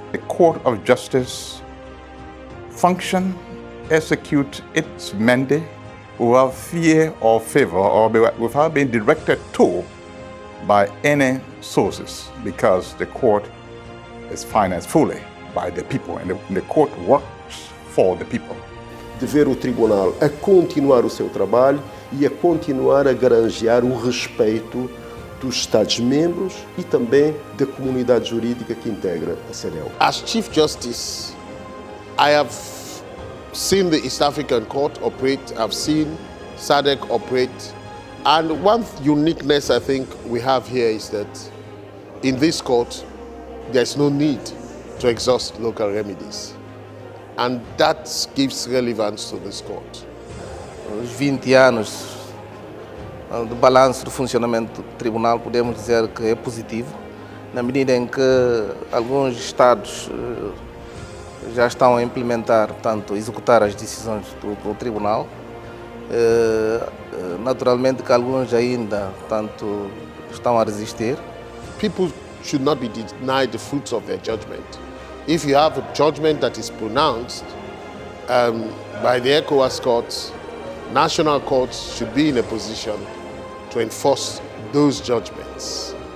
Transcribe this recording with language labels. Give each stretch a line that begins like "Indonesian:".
English: The Court of Justice function, execute its mandate without fear or favor or without being directed to by any sources, because the court is financed fully by the people and the court works for the people.
Portuguese: Dever o tribunal a continuar o seu trabalho e a continuar a granjear o respeito dos Estados-membros e também da comunidade jurídica que integra a CEDEAO.
English: As Chief Justice, I have seen the East African Court operate, I've seen SADC operate, and one uniqueness I think we have here is that in this court, there's no need to exhaust local remedies. And that gives relevance to this court.
Portuguese: Os 20 anos do balanço do funcionamento do tribunal, podemos dizer que é positivo, na medida em que alguns estados já estão a implementar, portanto, executar as decisões do tribunal. Naturalmente que alguns ainda, portanto, estão a resistir.
English: People should not be denied the fruits of their judgment. If you have a judgment that is pronounced by the ECOWAS courts, national courts should be in a position to enforce those judgments.